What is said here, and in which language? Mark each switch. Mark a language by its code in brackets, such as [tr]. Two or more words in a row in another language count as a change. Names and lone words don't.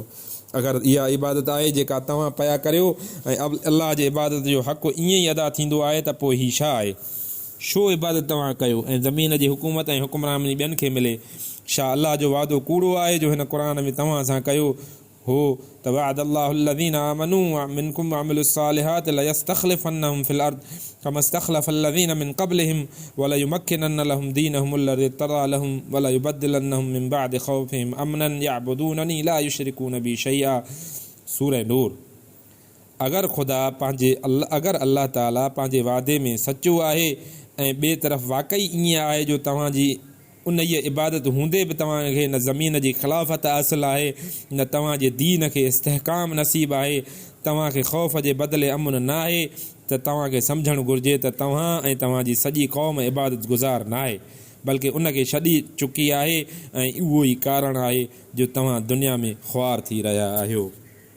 [sd] अगरि इहा इबादत आहे जेका तव्हां पिया करियो ऐं अल्लाह जे इबादत जो हक़ु ईअं ई अदा थींदो आहे त पोइ हीउ छा आहे? छो इबादत तव्हां कयो ऐं ज़मीन जी हुकूमत ऐं हुकुमरानी ॿियनि खे मिले? छा अल्लाह जो वादो कूड़ो आहे जो हिन क़ुर में तव्हां सां कयो हो त [ar] وعد الله الذين آمنوا منكم وعملوا الصالحات ليستخلفنهم في الأرض كما استخلف الذين من قبلهم وليمكنن لهم دينهم الذي ارتضى لهم وليبدلنهم من بعد خوفهم أمنا يعبدونني لا يشركون بي شيئا. [sd] सूरह नूर। अगरि अल्लाह ताला पंहिंजे वादे में सचो आहे ऐं ॿिए तरफ़ वाक़ई ईअं आहे जो तव्हांजी उन इहा इबादत हूंदे बि तव्हांखे न ज़मीन जी ख़िलाफ़त हासिलु आहे, न तव्हांजे दीन खे इस्तेहकाम नसीबु आहे, तव्हांखे ख़ौफ़ जे बदिले अमुन न आहे, त तव्हांखे सम्झणु घुरिजे त तव्हां ऐं तव्हांजी सॼी क़ौम इबादत गुज़ार न आहे, बल्कि उनखे छॾी चुकी आहे ऐं उहो ई कारण आहे जो तव्हां दुनिया में ख़्वार थी रहिया आहियो।